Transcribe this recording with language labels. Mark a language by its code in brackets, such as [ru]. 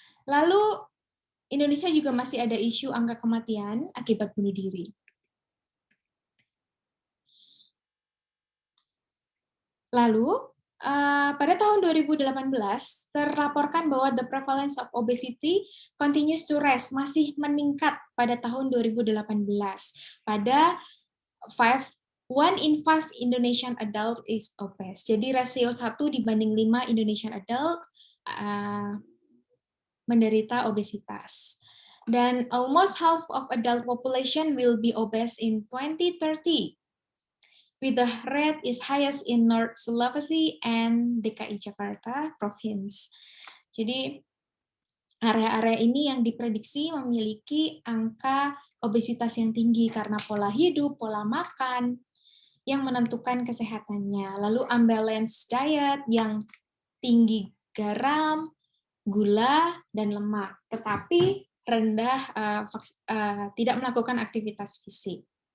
[id] Lalu Indonesia juga masih ada isu angka kematian akibat bunuh diri. Lalu, pada tahun 2018, terlaporkan bahwa [en] the prevalence of obesity continues to rise, [id] masih meningkat pada tahun 2018. Pada [en] 1 in 5 Indonesian adult is obese. [id] Jadi rasio 1:5 [en] Indonesian adult [id] menderita obesitas. Dan [en] almost half of adult population will be obese in 2030. With the rate is highest in North Sulawesi and DKI Jakarta province. [id] Jadi Area-area ini yang diprediksi memiliki angka obesitas yang tinggi karena pola hidup, pola makan yang menentukan kesehatannya. Lalu [en] unbalanced diet [id] yang tinggi garam, gula, dan lemak, tetapi rendah tidak melakukan aktivitas fisik.